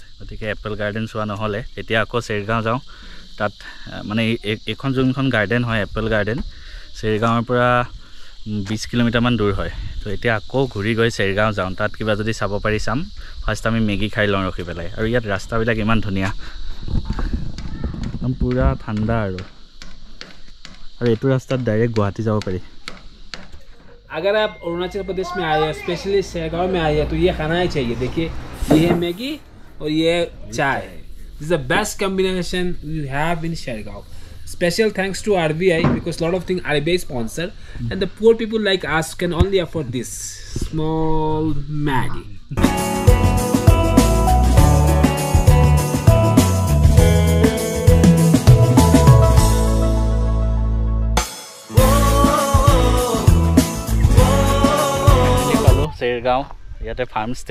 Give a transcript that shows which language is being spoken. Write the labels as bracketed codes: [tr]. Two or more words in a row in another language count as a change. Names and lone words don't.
[as] গতিকে [en] apple garden [as] চোৱা নহ'লে এতিয়া আকৌ চেৰিগাঁও যাওঁ। তাত মানে এইখন যোনখন গাৰ্ডেন হয় [en] apple garden [as] চেৰিগাঁৱৰ পৰা 20 কিলোমিটাৰমান দূৰ হয়। তো এতিয়া আকৌ ঘূৰি গৈ চেৰিগাঁও যাওঁ, তাত কিবা যদি চাব পাৰি চাম। ফাৰ্ষ্ট আমি মেগী খাই লওঁ ৰখি পেলাই। আৰু ইয়াত ৰাস্তাবিলাক ইমান ধুনীয়া, একদম পূৰা ঠাণ্ডা আৰু এইটো ৰাস্তাত ডাইৰেক্ট গুৱাহাটী যাব পাৰি। [hi] अगर आप अरुणाचल प्रदेश में आए हैं, स्पेशली शेरगांव में आए हैं, तो ये खाना ही चाहिए। देखिए ये है मैगी और ये चाय। [en] This is the best combination we have in Shergaon. Special thanks to RBI because lot of things RBI sponsor and the poor people like us can only afford this small Maggie. [as] চেৰিগাঁও ইয়াতে [en] farm stay.